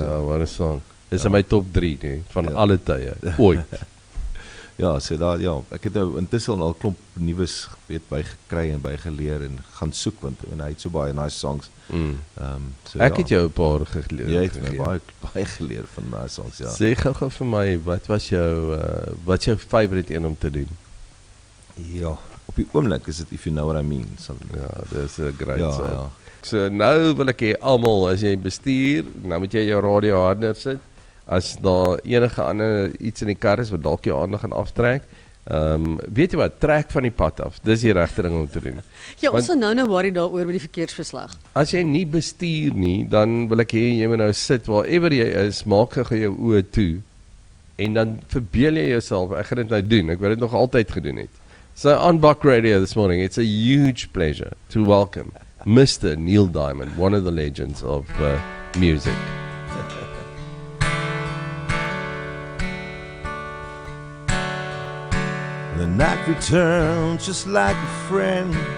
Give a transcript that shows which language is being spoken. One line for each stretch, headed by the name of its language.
Afrikaans: Ja, wat 'n song. Dis in my top 3 nee, van alle tye. Ooit. Ja, so daar ek het nou intussen al 'n klomp nuus weet bygekry en bygeleer en gaan soek want hy het so baie
English: nice songs.
Afrikaans: So Ek het jou 'n paar geleer. Jy het my baie geleer van daai songs, ja. Sê gou vir my, wat was jou favorite een om te doen? Ja, op die oomblik is dit If You Know What I Mean. Ja, dis 'n
English: great song.
Afrikaans: Ja. So nou wil ek hê almal, as jy bestuur, nou moet jy jou radio harder sit. As daar enige ander iets in die kar is wat dalk jou aandag gaan aftrek, weet jy wat, trek van die pad af. Dis die regte ding om te doen. Ja, Want- ons sal nou worry daaroor by die verkeersverslag. As jy nie bestuur nie, dan wil ek hê jy moet nou sit waarever jy is, maak gou jou oë toe en dan verbeel jy jouself, ek gaan dit nou doen. Ek wou dit nog altyd gedoen het.
English: So on Buck Radio this morning, it's a huge pleasure to welcome Mr. Neil Diamond, one of the legends of music. The night returns just like a friend.